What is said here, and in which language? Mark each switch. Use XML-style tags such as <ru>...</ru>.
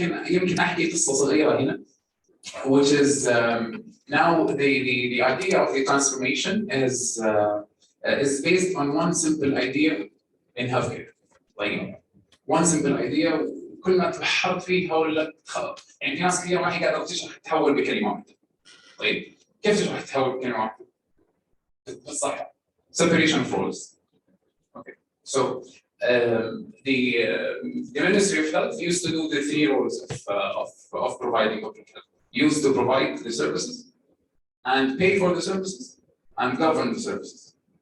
<ar>يمكن أحكي قصة صغيرة هنا,</ar> <en>which is now the idea of the transformation is based on one simple idea in healthcare. Like one simple idea,</en> <ar>كل ما تبحر فيه هقول خلاص. يعني في ناس كثير ما هي قادرة تشرح تحول بكلمة واحدة. طيب كيف تشرح تحول بكلمة واحدة؟ بالصحة.</ar> <en>Separation of roles. Okay. So the Ministry of Health used to do the three roles of providing public health. Used to provide the services and pay for the services and govern the services.</en>